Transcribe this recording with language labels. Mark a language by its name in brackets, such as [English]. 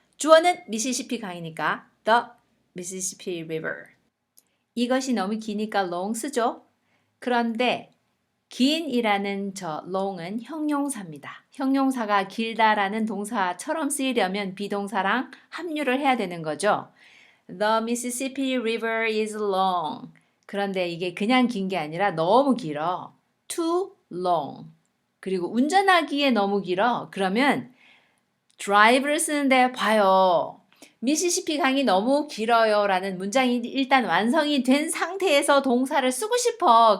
[Korean] 주어는 미시시피 강이니까 the Mississippi River. 이것이 너무 기니까 long 쓰죠. 그런데 긴이라는 저 long은 형용사입니다. 형용사가 길다라는 동사처럼 쓰이려면 비동사랑 합류를 해야 되는 거죠. [English] The Mississippi River is long. [Korean] 그런데 이게 그냥 긴 게 아니라 너무 길어. [English] Too long. [Korean] 그리고 운전하기에 너무 길어. 그러면 drive를 쓰는데 봐요. 미시시피 강이 너무 길어요 라는 문장이 일단 완성이 된 상태에서 동사를 쓰고 싶어.